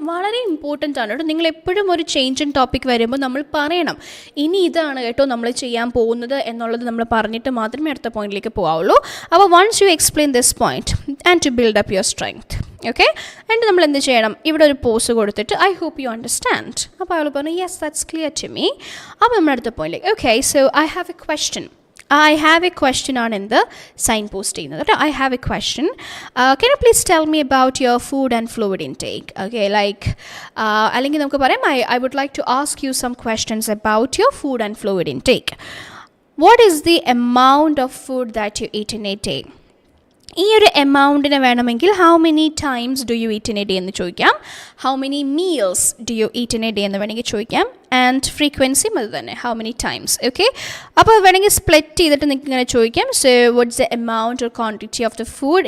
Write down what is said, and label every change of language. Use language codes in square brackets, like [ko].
[ml] വളരെ ഇമ്പോർട്ടൻ്റ് ആണ് കേട്ടോ. നിങ്ങൾ എപ്പോഴും ഒരു ചേഞ്ച് ഇൻ ടോപ്പിക് വരുമ്പോൾ നമ്മൾ പറയണം, ഇനി ഇതാണ് കേട്ടോ നമ്മൾ ചെയ്യാൻ പോകുന്നത് എന്നുള്ളത് നമ്മൾ പറഞ്ഞിട്ട് മാത്രമേ അടുത്ത പോയിന്റിലേക്ക് പോകാവുള്ളൂ. അപ്പോൾ [en] Once you explain this point and to build up your strength. [ml] Okay, എന്നിട്ട് നമ്മൾ എന്ത് ചെയ്യണം? ഇവിടെ ഒരു പോസ് കൊടുത്തിട്ട് [en] I hope you understand. [ml] അപ്പോൾ അയാൾ പറഞ്ഞു [en] Yes that's clear to me. [ml] അപ്പോൾ നമ്മൾ അടുത്ത പോയിന്റിലേക്ക്. [en] Okay, so I have a question. I have a question [ml] ആണ് എന്ത്? സൈൻ പോസ്റ്റ് ചെയ്യുന്നത് കേട്ടോ. [en] I have a question. Can you please tell me about your food and fluid intake? Okay, like [ml] അല്ലെങ്കിൽ നമുക്ക് പറയാം [en] I would like to ask you some questions about your food and fluid intake. What is the amount of food that you eat in a day? [ml] ഈ ഒരു എമൗണ്ടിനെ വേണമെങ്കിൽ [en] how many times do you eat in a day [ml] എന്ന് ചോദിക്കാം. [en] how many meals do you eat in a day [ml] എന്ന് വേണമെങ്കിൽ ചോദിക്കാം. [en] and [ml] ഫ്രീക്വൻസിയും അത് തന്നെ, [en] How many times. [ml] ഓക്കെ, അപ്പോൾ വേണമെങ്കിൽ സ്പ്ലിറ്റ് ചെയ്തിട്ട് നിങ്ങൾക്ക് ഇങ്ങനെ ചോദിക്കാം. [en] So what's the amount or quantity of the food.